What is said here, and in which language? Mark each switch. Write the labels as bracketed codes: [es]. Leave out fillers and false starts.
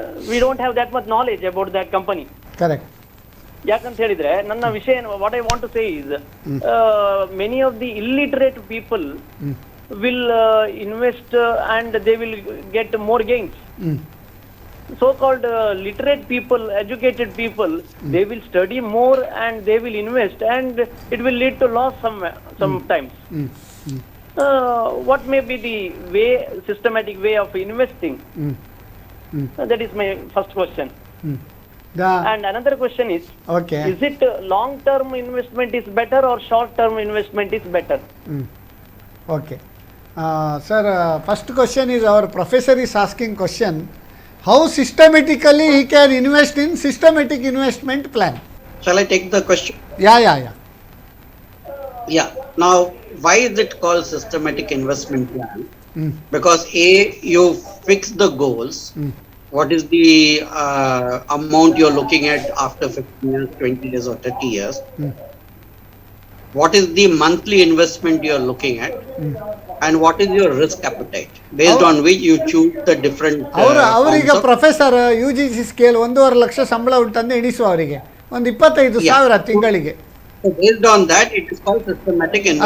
[en] We don't have that much knowledge about that company. Correct. [kn] ಯಾಕಂತ ಹೇಳಿದ್ರೆ ನನ್ನ ವಿಷಯ [en] What I want to say is many of the illiterate people will invest and they will get more gains. So-called literate people, educated people, they will study more and they will invest and it will lead to loss sometimes. What may be the systematic way of investing? That is my first question. And another question is, is it long-term investment is better or short-term investment is better? Okay. Sir, first question is our professor is asking question. How systematically he can invest in systematic investment plan? Shall I take the question? Yeah. Now, why is it called systematic investment plan? Because you fix the goals. What is the amount you're looking at after 15 years, 20 years or 30 years? What is the monthly investment you're looking at? And what is your risk appetite? Based on which you choose the different [kn] ಅವರಿಗೆ professor UGC scale 1.5 lakh ಸಂಬಳ ಉಂಟಂದ್ರೆ ಎಣಿಸುವ ಅವರಿಗೆ ಒಂದು 25,000 ತಿಂಗಳಿಗೆ. [en] Based on that, it is called systematic investment